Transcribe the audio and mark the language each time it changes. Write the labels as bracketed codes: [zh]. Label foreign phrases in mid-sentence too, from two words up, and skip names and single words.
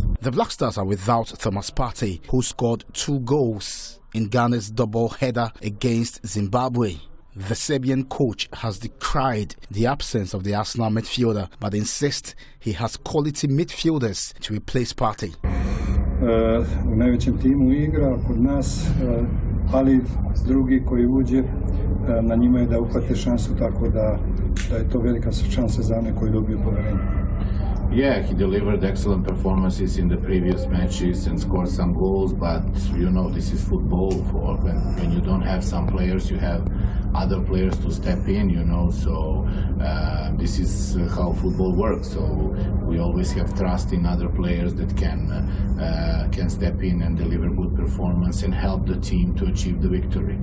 [en] The Black Stars are without Thomas Partey, who scored 2 goals in Ghana's double header against Zimbabwe. The Serbian coach has decried the absence of the Arsenal midfielder, but insists he has quality midfielders to replace Partey. [sr] U najvećem timu igra kod nas, ali drugi koji uđe na njima je da uhvate šansu, tako da je to velika šansa za one koji dobiju poverenje. [en] Yeah, he delivered excellent performances in the previous matches and scored some goals, but you know, this is football. When you don't have some players, you have other players to step in, you know, so this is how football works. So we always have trust in other players that can step in and deliver good performance and help the team to achieve the victory.